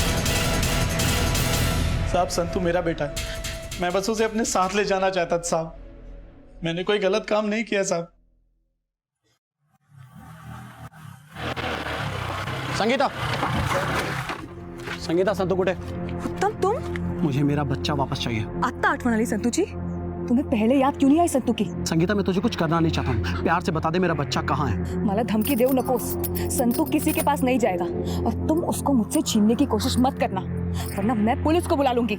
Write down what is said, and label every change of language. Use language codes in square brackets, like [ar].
[hi] साहब संतू मेरा बेटा है। मैं बस उसे अपने साथ ले जाना चाहता था साहब। मैंने कोई गलत काम नहीं किया साहब। [mr] संगीता, संगीता संतू कुठे? [hi] उत्तम तुम? मुझे मेरा बच्चा वापस चाहिए। [mr] आत्ता आठवण आली संतू जी? [hi] तुम्हें पहले याद क्यों नहीं आई संतू की? संगीता, मैं तुझे कुछ करना नहीं चाहता हूँ, प्यार से बता दे मेरा बच्चा कहाँ है। [mr] मला धमकी देऊ नकोस। [hi] संतू किसी के पास नहीं जाएगा और तुम उसको मुझसे छीनने की कोशिश मत करना, वरना मैं पुलिस को बुला लूंगी।